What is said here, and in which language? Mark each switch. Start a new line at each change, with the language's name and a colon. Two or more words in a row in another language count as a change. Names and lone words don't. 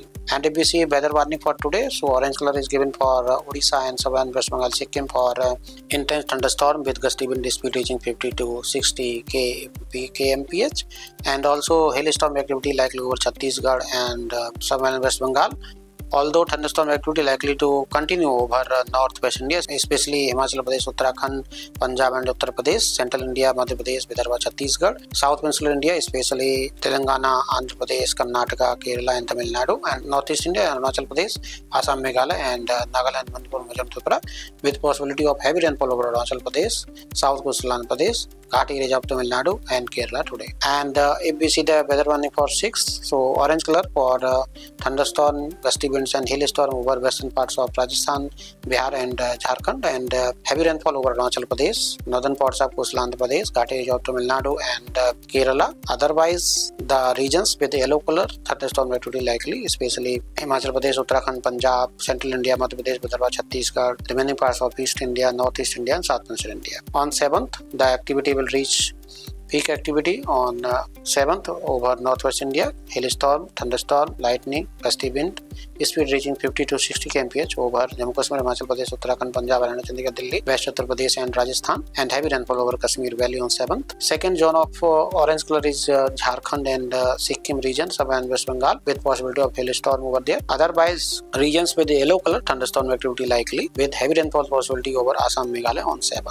English: And ABC weather warning for today. So orange color is given for Odisha and Southern West Bengal, Sikkim for intense thunderstorm with gusty wind speed reaching 50 to 60 kmph, and also hailstorm activity likely over Chhattisgarh and Southern West Bengal. Although thunderstorm activity likely to continue over northwest India, especially Himachal Pradesh, Uttarakhand, Punjab and Uttar Pradesh, central India, Madhya Pradesh, Vidarbha, Chhattisgarh, south peninsular India, especially Telangana, Andhra Pradesh, Karnataka, Kerala and Tamil Nadu, and northeast India, Arunachal Pradesh, Assam, Meghalaya and Nagaland, Manipur, Mizoram, Tripura, with possibility of heavy rainfall over Arunachal Pradesh, south coastal Andhra Pradesh, Ghat areas of Tamil Nadu and Kerala today. And if we see the weather warning for 6th, so orange color for thunderstorm, gusty winds and hailstorm over western parts of Rajasthan, Bihar and Jharkhand, and heavy rainfall over Arunachal Pradesh, northern parts of coastal Andhra Pradesh, Ghat area of Tamil Nadu and Kerala. Otherwise, the regions with yellow color, thunderstorm activity likely, especially Himachal Pradesh, Uttarakhand, Punjab, central India, Madhya Pradesh, Vidarbha, Chhattisgarh, remaining parts of East India, Northeast India and South Central India. On 7th, the activity will reach peak activity on 7th over northwest India, hailstorm, thunderstorm, lightning, gusty wind, speed reaching 50 to 60 kmph over Jammu Kashmir, Himachal Pradesh, Uttarakhand, Punjab, Haryana, Chandigarh, Delhi, West Uttar Pradesh and Rajasthan, and heavy rainfall over Kashmir Valley on 7th. Second zone of orange color is Jharkhand and Sikkim region, South and West Bengal, with possibility of hailstorm over there. Otherwise, regions with the yellow color, thunderstorm activity likely, with heavy rainfall possibility over Assam, Meghalaya on 7th.